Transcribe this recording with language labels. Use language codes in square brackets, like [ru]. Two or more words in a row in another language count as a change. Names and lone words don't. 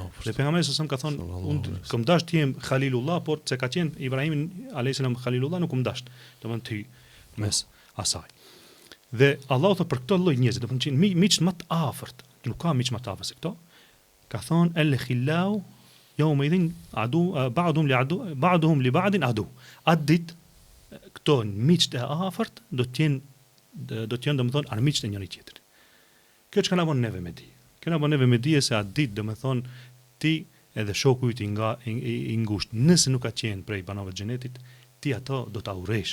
[sq] Dhe pejgamberi sa ka thonë, unë kam dash të jem Khalilullah, por se ka qenë Ibrahimin [ar] عليه السلام [sq] Khalilullah nuk kam dash. Do të thonë ty mes asaj. Dhe Allahu thotë për këtë lloj njerëz, do të thonë miq më të afërt, nuk ka miq më të afërt se këto. [ar] Ka thonë الأخلاء يومئذ بعضهم لبعض عدو. [sq] Addit këto miqtë e afërt do të jenë domethënë armiqtë e njëri tjetrit. Kjo çka na bën neve me di. Kjo na bën neve me di se addit domethënë ti edhe shoku yt i ngushtë, nëse nuk ka qenë prej banorëve të xhenetit, ti ato do ta urresh.